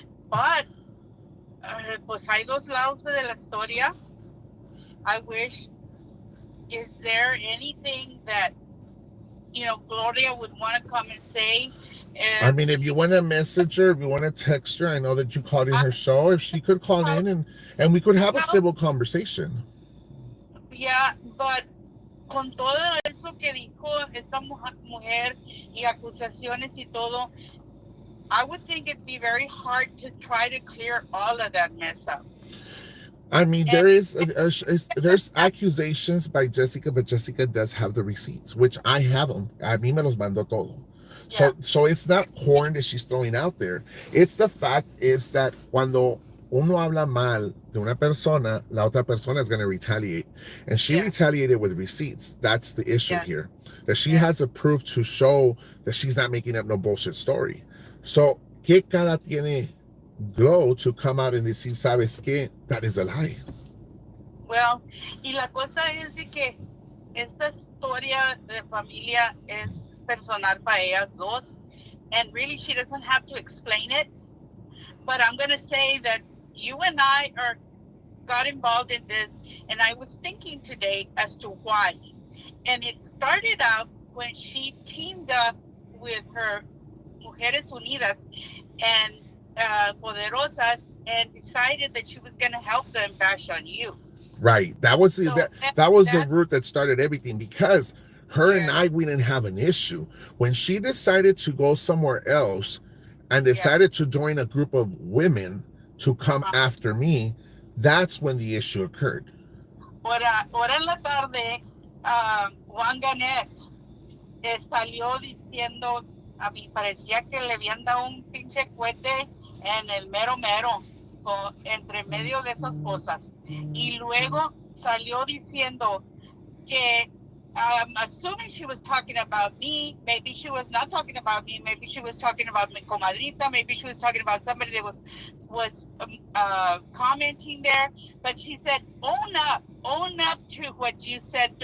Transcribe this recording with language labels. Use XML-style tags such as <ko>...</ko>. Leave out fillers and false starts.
<es>But pues hay dos lados de la historia.</es> <en>I wish, is there anything that Gloria would want to come and say? I mean, if you want to message her, if you want to text her, I know that you called in her show. If she could call in and we could have a civil conversation. Yeah, but</en> <es>con todo eso que dijo esta mujer y acusaciones y todo,</es> <en>I would think it'd be very hard to try to clear all of that mess up. I mean, there's accusations by Jessica, but Jessica does have the receipts, which I have them.</en> <es>A mí me los mandó todo.</es> <en>So it's not corn that she's throwing out there. It's the fact is that</en> <es>cuando uno habla mal de una persona, la otra persona</es> <en>is going to retaliate. And she retaliated with receipts. That's the issue here. That she has a proof to show that she's not making up no bullshit story.</en> <es>So, ¿qué cara tiene Glow</es> <en>to come out and</en> <es>decir, ¿sabes qué?</es> <en>That is a lie.</en> <es>Well, y la cosa es de que esta historia de familia es personal para ellas dos,</es> <en>and really she doesn't have to explain it. But I'm going to say that you and I got involved in this, and I was thinking today as to why. And it started out when she teamed up with her Mujeres Unidas and Poderosas and decided that she was going to help them bash on you. Right. That was the root that started everything, because her and I, we didn't have an issue. When she decided to go somewhere else and decided to join a group of women to come after me, that's when the issue occurred.</en> <es>Ahora en la tarde, Juan Ganet salió diciendo, a mí parecía que le habían dado un pinche cohete en el mero, entre medio de esas cosas. Y luego salió diciendo que</es> <en>assuming she was talking about me, maybe she was not talking about me, maybe she was talking about</en> <es>mi comadrita,</es> <en>maybe she was talking about somebody that was commenting there, but she said, own up to what you said.</en>